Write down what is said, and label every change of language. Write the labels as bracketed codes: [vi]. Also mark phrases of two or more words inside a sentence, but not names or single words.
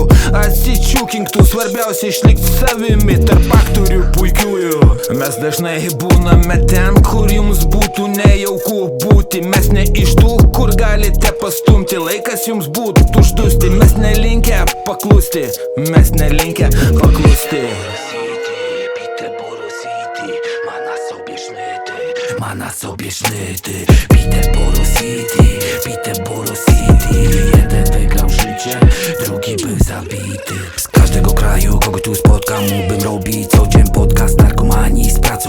[lt] Atsičiūkink tu, svarbiausia išlikti savimi tarp aktorių puikiųjų. Mes dažnai būname ten, kur jums būtų nejauku būti. Mes ne iš tų, kur galite pastumti. Laikas jums būtų uždusti. Mes nelinkę paklusti. Mes nelinkę paklusti. [pl] Ma na sobie sznyty, Peterboro City, Peterboro City. Jeden wygrał życie, drugi był zabity. Z każdego kraju, kogo tu spotkam, mógłbym robić co dzień podcast narkomanii z pracą.